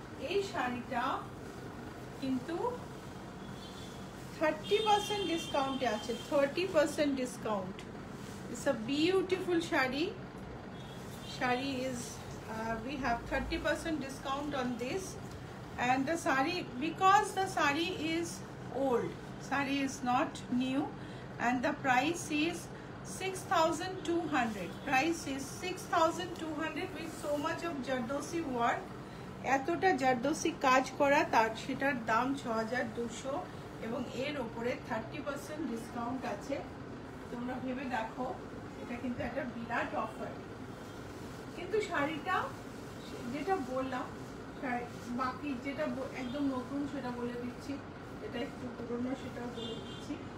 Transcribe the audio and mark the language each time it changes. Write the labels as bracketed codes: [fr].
[bn] এই শাড়িটা কিন্তু 30% ডিসকাউন্টে আছে, 30% discount. [en] It's a beautiful shari. Shari is we have 30% discount on this, and the sari, because the sari is old, sari is not new, and the price is 6,200. Price is 6,200 with so much of Jardosi work. [bn] এতটা জারদোসি কাজ করা, তার সেটার দাম 6,200 এবং এর উপরে 30% discount আছে। তোমরা ভেবে দেখো, এটা কিন্তু একটা বিরাট অফার। কিন্তু শাড়িটা যেটা বললাম, বাকি যেটা একদম নতুন সেটা বলে দিচ্ছি, এটা একটু পুরনো সেটাও বলে দিচ্ছি।